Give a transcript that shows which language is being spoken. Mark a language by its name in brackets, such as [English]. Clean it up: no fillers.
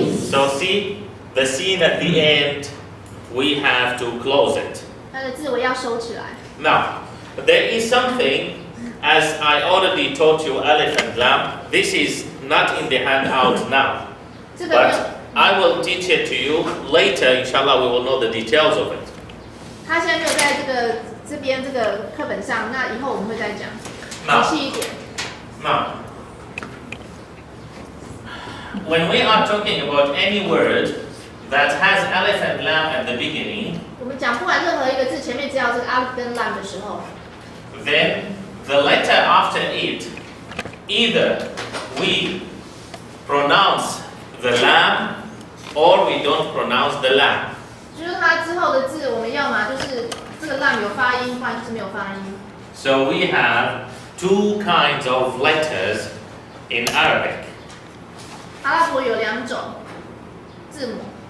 [English] So see, the sin at the end, we have to close it. [Chinese] 它的字我要收起来。 [English] Now, there is something, as I already taught you, alif and lam. This is not in the handout now, [Chinese] 这个没有 [English] but I will teach it to you later. Inshallah, we will know the details of it. [Chinese] 它现在没有在这边这个课本上，那以后我们会再讲，那仔细一点。 [English] Now, when we are talking about any word that has alif and lam at the beginning, [Chinese] 我们讲不管任何一个字前面只要这个 alif 跟 lam 的时候， [English] then the letter after it, either we pronounce the lam or we don't pronounce the lam. [Chinese] 就是它之后的字，我们要么就是这个 lam 有发音，不然就是没有发音。 [English] So we have two kinds of letters in Arabic. [Chinese] 阿拉伯有两种字母，